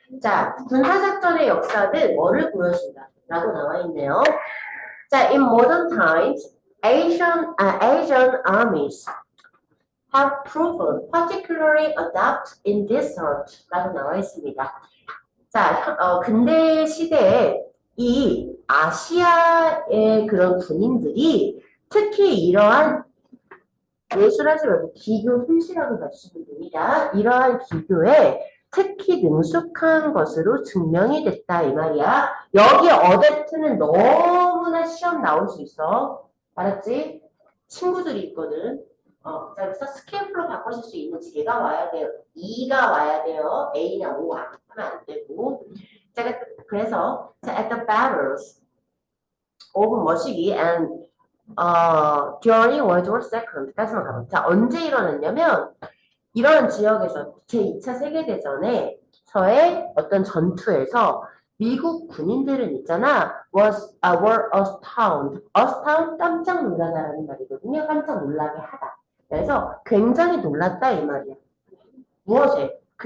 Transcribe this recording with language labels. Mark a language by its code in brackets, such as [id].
[ko] 자, 군사작전의 역사는 뭐를 보여준다? 라고 나와 있네요. [en] 자, in modern times, Asian armies have proven particularly adept in this art. [ko] 라고 나와 있습니다. 자, 근대 시대에 이 아시아의 그런 군인들이 특히 이러한 예술하지 말고 기교 훈시라고 봐주시면 됩니다. 이러한 기교에 특히 능숙한 것으로 증명이 됐다 이 말이야. 여기 어댑트는 너무나 시험 나올 수 있어. 알았지? 친구들이 있거든. 자, 그래서 스케일플로 바꾸실 수 있는 얘가 와야 돼요. 2가 와야 돼요. A나 O 하면 안 되고. 자, 그래서 자, [en] at the battles of 머시기 and during World War II [ko] 까지만 가보자. 자, 언제 일어났냐면 이런 지역에서 제2차 세계대전에서의 어떤 전투에서 미국 군인들은 있잖아 [en] were astounded. [ko] astound 깜짝 놀라다라는 말이거든요. 깜짝 놀라게 하다. 그래서 굉장히 놀랐다 이 말이야. 무엇에?